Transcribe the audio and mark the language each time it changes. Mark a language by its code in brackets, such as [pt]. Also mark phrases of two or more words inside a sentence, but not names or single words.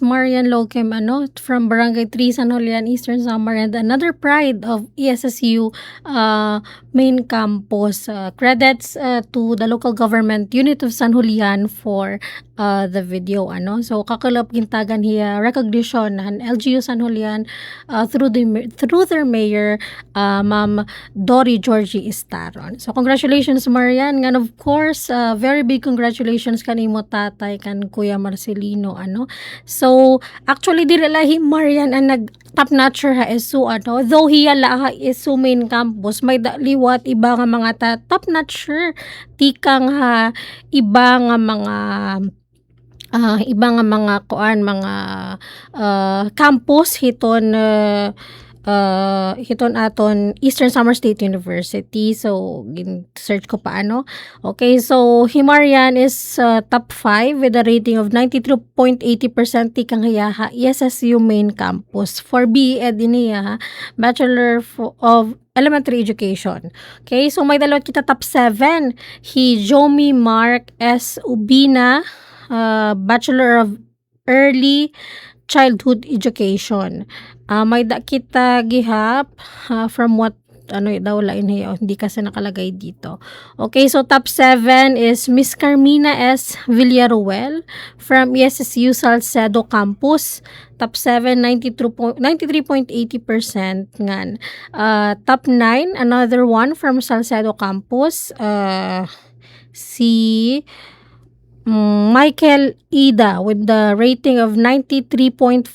[en] Marian Lochem from Barangay 3 San Julian, Eastern Samar, and another pride of ESSU main campus. Credits to the local government unit of San Julian for the video. [war] So kakalap gintagan hiya recognition han LGU San Julian [en] through their mayor, [war] Ma'am Dory Georgie Estaron. [en] So congratulations Marian, and of course very big congratulations [war] kanimo tatay kan [en] Kuya Marcelino. [war] So actually diri lahi Marian ang nag [en] top notcher [war] ha ESU though hiya la ha ESU [en] main campus, [war] may liwat iba nga mga [en] top notcher [war] tikang ha iba nga mga campus hiton aton Eastern Samar State University. [en] So search [tl] ko paano. [en] Okay, so Himarian is top 5 with a rating of 93.80% [war] tikang hiyaha [en] ESSU main campus for BEd iniya Bachelor of Elementary Education. [war] Okay, so may dalawat kita top 7. [en] Jomi Mark S. Ubina, Bachelor of Early Childhood Education. [war] May kita gihap [en] from what [war] daw lain [tl] hindi kasi nakalagay dito. [en] Okay, so top 7 is Miss Carmina S. Villaruel from ESSU Salcedo Campus. Top 7, 93.80% ngan. Top 9, another one from Salcedo Campus, si Michael Ida with the rating of 93.40%.